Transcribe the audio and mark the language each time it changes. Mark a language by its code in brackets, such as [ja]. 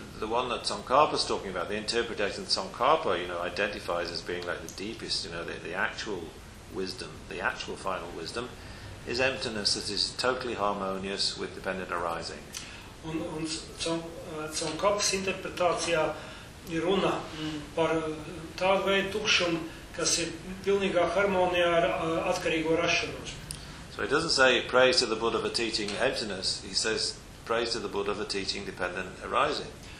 [en] The one that Tsongkhapa is talking about, the interpretation that Tsongkhapa, you know, identifies as being like the deepest, you know, the actual wisdom, the actual final wisdom, is emptiness that is totally harmonious with dependent arising. [lv] Un Tsongkhapas interpretācijā ir runa par tādu veidu tukšumu, kas ir pilnīgā harmonijā ar atkarīgo rašanos. [en] So he doesn't say praise to the Buddha for teaching emptiness, he says praise to the Buddha for teaching dependent arising.